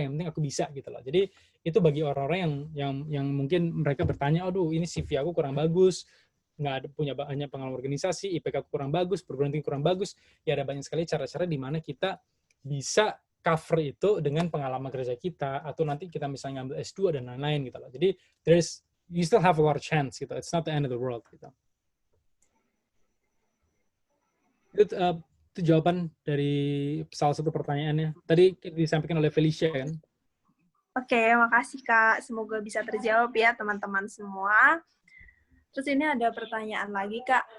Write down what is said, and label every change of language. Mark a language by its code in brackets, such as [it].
[id] Yang penting aku bisa gitu loh. Jadi itu bagi orang-orang yang mungkin mereka bertanya, aduh ini CV aku kurang bagus, nggak ada punya banyak pengalaman organisasi, IPK aku kurang bagus, perguruan tinggi kurang bagus. Ya ada banyak sekali cara-cara di mana kita bisa cover itu dengan pengalaman kerja kita, atau nanti kita misalnya ngambil S2 dan lain-lain gitu loh. [en] Jadi you still have a lot of chance gitu. It's not the end of the world gitu. [id] Itu jawaban dari salah satu pertanyaannya. Tadi disampaikan oleh Felicia kan? Oke, makasih Kak. Semoga bisa terjawab ya teman-teman semua. Terus ini ada pertanyaan lagi Kak.